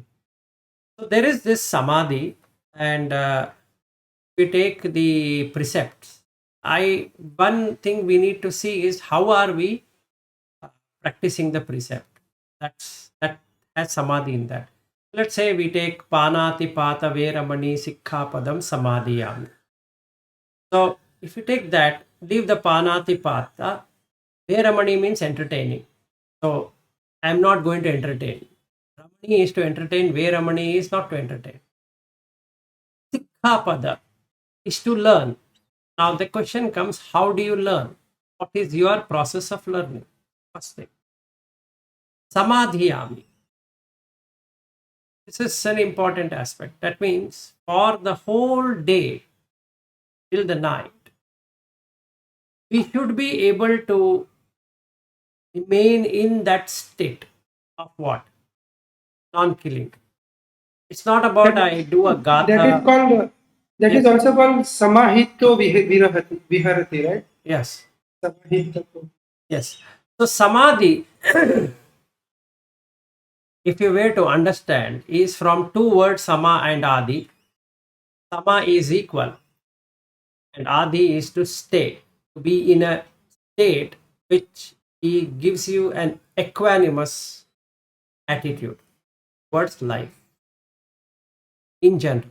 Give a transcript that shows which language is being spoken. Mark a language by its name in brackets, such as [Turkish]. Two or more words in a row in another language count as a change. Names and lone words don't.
[English] So there is this samadhi, and we take the precepts. I One thing we need to see is how are we practicing the precept. That has samadhi in that. Let's say we take [Pali] panati pata veramani sikha padam samadhiyami. [English] So if you take that, leave the [Pali] panati pata. [English] Veramani means entertaining. So I'm not going to entertain. Ramani is to entertain. Veramani is not to entertain. [Pali] Sikha pada [English] is to learn. Now the question comes, how do you learn? What is your process of learning? First thing. Samadhiyami. This is an important aspect. That means for the whole day till the night, we should be able to remain in that state of what? Non-killing. It's not about That I do a that is gatha. called that is Yes. also called [Pali] samahito viharati, [English] right? Yes. Samahito. Yes. So samadhi, if you were to understand, is from two words sama and adi. Sama is equal and adi is to stay, to be in a state which he gives you an equanimous attitude towards life in general.